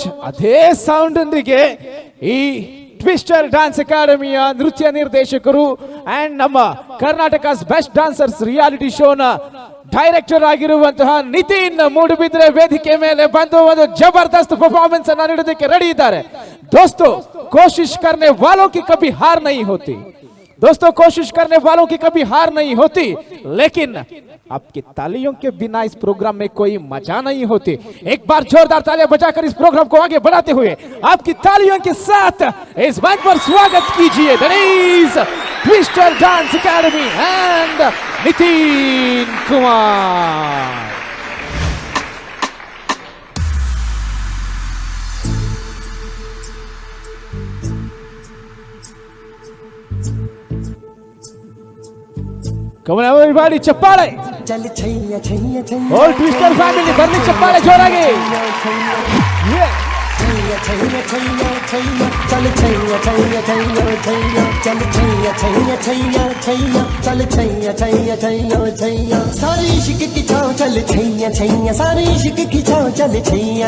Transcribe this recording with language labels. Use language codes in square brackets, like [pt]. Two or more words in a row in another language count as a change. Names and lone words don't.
[kn] ಅದೇ ಸೌಂಡ್ ಒಂದಿಗೆ ಈ ಟ್ವಿಸ್ಟರ್ ಡ್ಯಾನ್ಸ್ ಅಕಾಡೆಮಿಯ ನೃತ್ಯ ನಿರ್ದೇಶಕರು ಅಂಡ್ ನಮ್ಮ ಕರ್ನಾಟಕಸ್ ಬೆಸ್ಟ್ ಡ್ಯಾನ್ಸರ್ಸ್ ರಿಯಾಲಿಟಿ ಶೋನ ಡೈರೆಕ್ಟರ್ ಆಗಿರುವಂತಹ ನಿತಿನ್ ಮೂಡುಬಿದ್ರೆ ವೇದಿಕೆ ಮೇಲೆ ಬಂದು ಒಂದು ಜಬರ್ದಸ್ತ್ ಪರ್ಫಾರ್ಮೆನ್ಸ್ ಅನ್ನು ನೀಡೋದಕ್ಕೆ ರೆಡಿ ಇದ್ದಾರೆ. [hi] दोस्तों, कोशिश करने वालों की कभी हार नहीं होती. दोस्तों, कोशिश करने वालों की कभी हार नहीं होती, लेकिन आपकी तालियों के बिना इस प्रोग्राम में कोई मजा नहीं होती. एक बार जोरदार तालियां बजाकर इस प्रोग्राम को आगे बढ़ाते हुए आपकी तालियों के साथ इस मंच पर स्वागत कीजिए ट्विस्टर डांस अकेडमी एंड नितिन कुमार. [en] Come on everybody, [kn] ಚಪ್ಪಾಳೆ. [en] All Twister family [kn] ಬರ್ಲಿ ಚಪ್ಪಾಳೆ ಜೋರಾಗಿ. [hi] सारी इश्क की छाव चल छैया छैया, सारी इश्क की छाव चल छैया.